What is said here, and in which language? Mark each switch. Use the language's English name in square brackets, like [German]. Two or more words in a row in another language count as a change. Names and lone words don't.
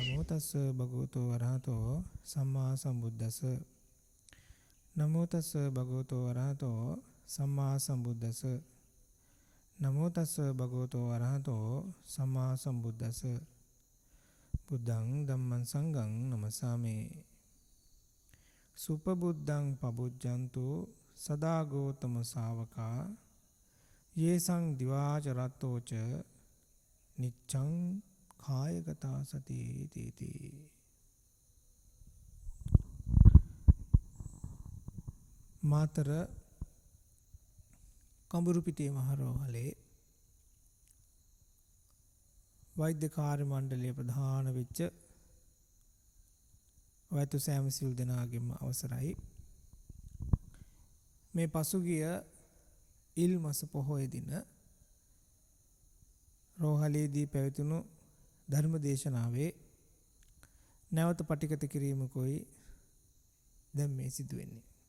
[Pali] තස්ස භගවතෝ අරහතෝ සම්මා සම්බුද්දස්ස නමෝ තස්ස භගවතෝ අරහතෝ සම්මා සම්බුද්දස්ස නමෝ තස්ස භගවතෝ අරහතෝ සම්මා සම්බුද්දස්ස බුද්ධං ධම්මං සංඝං නමස්සාමි සුපබුද්ධං පබුජ්ජන්තු සදා ගෝතම ශාවකා යේසං දිවාච රත්තෝච නිච්ඡං කායගතා සති තීති මාතර [Sinhala] කඹුරුපිටිය මහරෝහලේ වෛද්‍ය කාර්ය මණ්ඩලයේ ප්‍රධාන වෙච්ච වෛද්‍ය සෑම සිල් දෙනාගේම අවසරයි මේ පසුගිය ඉල් මාස පොහොය දින රෝහලේදී පැවතුණු ධර්ම දේශනාවේ නැවත පටිගත කිරීමකෝයි දැන් මේ සිදු වෙන්නේ.